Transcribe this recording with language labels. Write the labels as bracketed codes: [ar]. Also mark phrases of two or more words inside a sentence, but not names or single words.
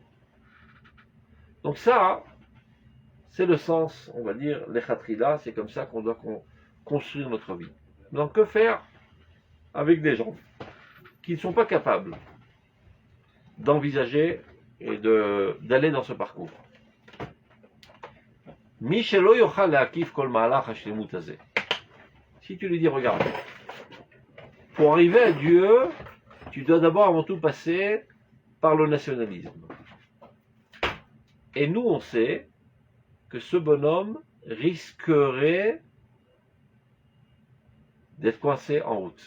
[fr] Donc ça, c'est le sens, on va dire, l'echatrila, c'est comme ça qu'on doit construire notre vie. Donc que faire avec des gens qui ne sont pas capables d'envisager et d'aller dans ce parcours? [he] מי שלא יוכל להקיף כל מהלך השלמות הזה. [fr] Si tu lui dis, regarde, pour arriver à Dieu, tu dois d'abord avant tout passer par le nationalisme. Et nous, on sait que ce bonhomme risquerait d'être coincé en route.